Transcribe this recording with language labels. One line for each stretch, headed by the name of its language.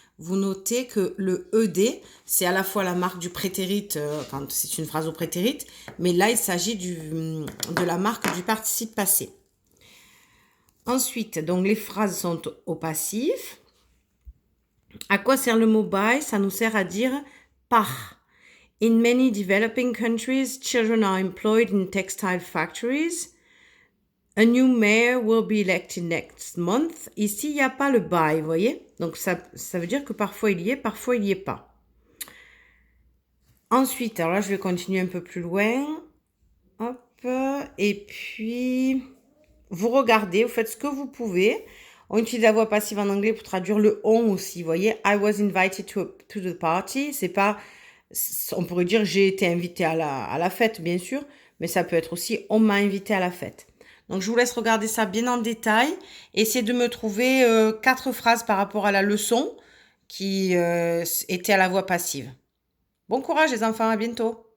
French: Vous notez que le ED, c'est à la fois la marque du prétérit quand c'est une phrase au prétérit, mais là, il s'agit de la marque du participe passé. Ensuite, donc les phrases sont au passif. À quoi sert le mot by? Ça nous sert à dire par.
English: In many developing countries, children are employed in textile factories. A new mayor will be elected next month.
French: Ici, il n'y a pas le by, vous voyez? Donc, ça veut dire que parfois il y est, parfois il n'y est pas. Ensuite, alors là, je vais continuer un peu plus loin. Hop. Et puis, vous regardez, vous faites ce que vous pouvez. On utilise la voix passive en anglais pour traduire le on aussi, vous voyez?
English: I was invited to the party.
French: C'est pas... On pourrait dire j'ai été invité à la fête, bien sûr. Mais ça peut être aussi on m'a invité à la fête. Donc, je vous laisse regarder ça bien en détail. Essayez de me trouver 4 phrases par rapport à la leçon qui était à la voix passive. Bon courage les enfants, à bientôt.